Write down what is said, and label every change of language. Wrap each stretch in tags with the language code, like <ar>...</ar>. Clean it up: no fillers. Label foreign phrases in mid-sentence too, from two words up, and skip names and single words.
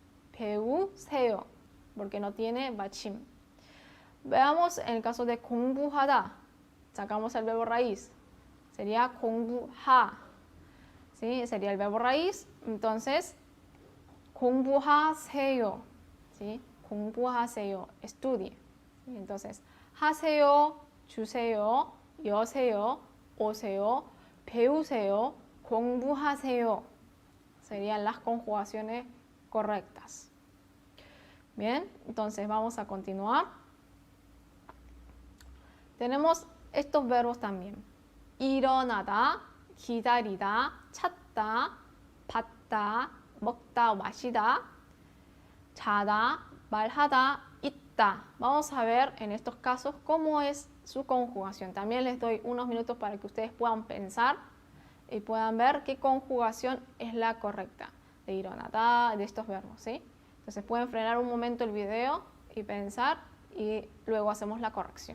<ko>배우세요,</ko> <es>porque no tiene bachim. Veamos en el caso de 공부하다. Sacamos el verbo raíz. Sería 공부하. ¿Sí? Sería el verbo raíz. Entonces, 공부하세요. ¿Sí? 공부하세요. Estudie. ¿Sí? Entonces,</es> <ko>하세요, 주세요, 여세요, 오세요, 배우세요, 공부하세요.</ko> <es>Serían las conjugaciones correctas. Bien, entonces vamos a continuar. Tenemos estos verbos también.</es> <ko>일어나다, 기다리다, 찾다, 받다, 먹다 o 마시다, 자다, 말하다, 있다.</ko> <es>Vamos a ver en estos casos cómo es su conjugación. También les doy unos minutos para que ustedes puedan pensar y puedan ver qué conjugación es la correcta de 일어나다, de estos verbos, ¿sí? Entonces pueden frenar un momento el video y pensar y luego hacemos la corrección.</es>